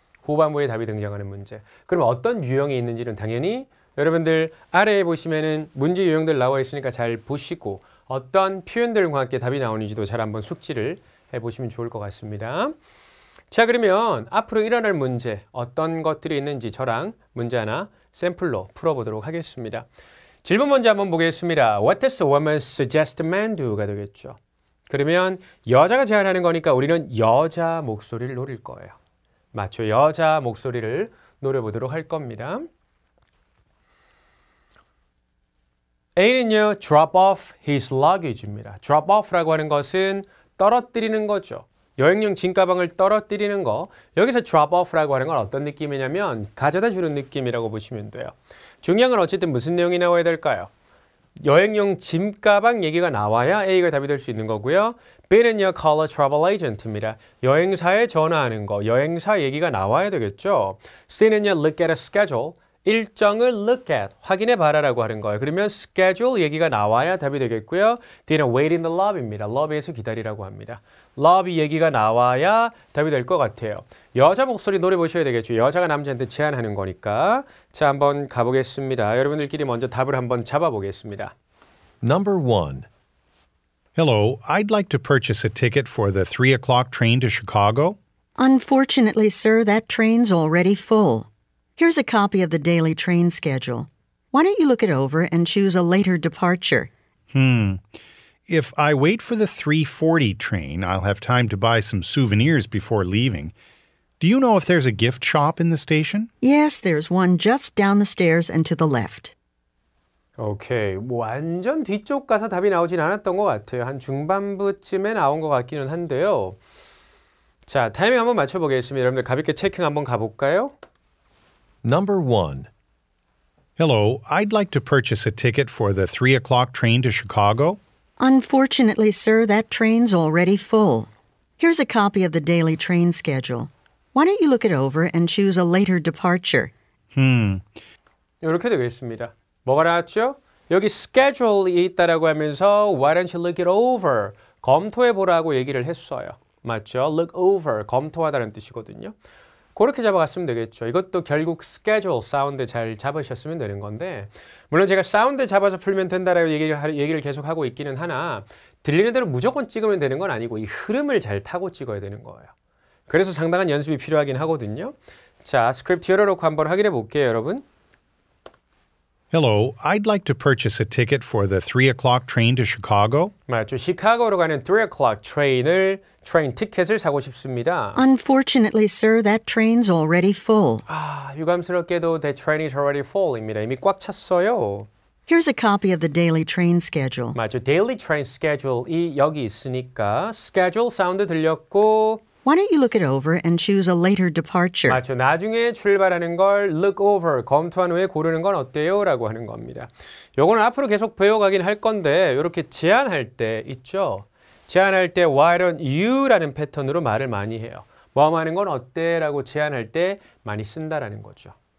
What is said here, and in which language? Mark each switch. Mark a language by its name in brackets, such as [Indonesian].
[Korean] 후반부에 답이 등장하는 문제. 그럼 어떤 유형이 있는지는 당연히 여러분들 아래에 보시면은 문제 유형들 나와 있으니까 잘 보시고 어떤 표현들과 함께 답이 나오는지도 잘 한번 숙지를 해보시면 좋을 것 같습니다. 자, 그러면 앞으로 일어날 문제 어떤 것들이 있는지 저랑 문제 하나 샘플로 풀어보도록 하겠습니다. 질문 먼저 한번 보겠습니다. [English] What does a woman suggest a man do가 되겠죠. [Korean] 그러면 여자가 제안하는 거니까 우리는 여자 목소리를 노릴 거예요. 맞죠? 여자 목소리를 노려보도록 할 겁니다. [English] A는요, drop off his luggage입니다. [Korean] drop off라고 하는 것은 떨어뜨리는 거죠. 여행용 짐가방을 떨어뜨리는 거. 여기서 drop off라고 하는 건 어떤 느낌이냐면 가져다 주는 느낌이라고 보시면 돼요. 중요한 건 어쨌든 무슨 내용이 나와야 될까요? 여행용 짐가방 얘기가 나와야 A가 답이 될 수 있는 거고요. [English] B는요, call a travel agent입니다. [Korean] 여행사에 전화하는 거, 여행사 얘기가 나와야 되겠죠. [English] C는요, look at a schedule. [Korean] 일정을 look at, 확인해 봐라라고 하는 거예요. 그러면 schedule 얘기가 나와야 답이 되겠고요. [English] D는 wait in the lobby입니다. [Korean] lobby에서 기다리라고 합니다. lobby 얘기가 나와야 답이 될 것 같아요. 여자 목소리 노래 보셔야 되겠죠. 여자가 남자한테 제안하는 거니까. 자, 한번 가보겠습니다. 여러분들끼리 먼저 답을 한번 잡아보겠습니다. [English] Number 1. Hello, I'd like to purchase a ticket for the 3 o'clock train to Chicago. Unfortunately, sir, that train's already full. Here's a copy of the daily train schedule. Why don't you look it over and choose a later departure? If I wait for the 3:40 train, I'll have time to buy some souvenirs before leaving. Do you know if there's a gift shop in the station? Yes, there's one just down the stairs and to the left. [Korean] 오케이. 뭐 완전 뒤쪽 가서 답이 나오진 않았던 것 같아요. 한 중반부쯤에 나온 것 같기는 한데요. 자, 타이밍 한번 맞춰보겠습니다. 여러분들 가볍게 체킹 한번 가볼까요? [English] Number 1. Hello, I'd like to purchase a ticket for the 3 o'clock train to Chicago. Unfortunately, sir, that train's already full. Here's a copy of the daily train schedule. Why don't you look it over and choose a later departure? [Korean] 이렇게 되겠습니다. 뭐가 나왔죠? [English] 여기 schedule이 [Korean] 있다라고 하면서 [English] Why don't you look it over? [Korean] 검토해보라고 얘기를 했어요. 맞죠? Look over, 검토하다는 뜻이거든요. 그렇게 잡아갔으면 되겠죠. 이것도 결국 schedule 사운드 잘 잡으셨으면 되는 건데 물론 제가 사운드 잡아서 풀면 된다라고 얘기를 계속 하고 있기는 하나 들리는 대로 무조건 찍으면 되는 건 아니고 이 흐름을 잘 타고 찍어야 되는 거예요. 그래서 상당한 연습이 필요하긴 하거든요. 자, 스크립트 열어놓고 한번 확인해 볼게요, 여러분. [English] Hello, I'd like to purchase a ticket for the 3 o'clock train to Chicago. [Korean] 맞죠. 시카고로 가는 3 o'clock 트레인 티켓을 사고 싶습니다. [English] Unfortunately, sir, that train's already full. [Korean] 유감스럽게도 [English] that train is already full입니다. [Korean] 이미 꽉 찼어요. [English] Here's a copy of the daily train schedule. [Korean] 맞죠. daily train schedule이 여기 있으니까 schedule 사운드 들렸고 [English] Why don't you look it over and choose a later departure? [Korean] 맞죠. 나중에 출발하는 걸 look over, 검토한 후에 고르는 건 어때요? 라고 하는 겁니다. 요거는 앞으로 계속 배워가긴 할 건데 이렇게 제안할 때 있죠. 제안할 때 why don't you 라는 패턴으로 말을 많이 해요. 뭐 하는 건 어때? 라고 제안할 때 많이 쓴다라는 거죠.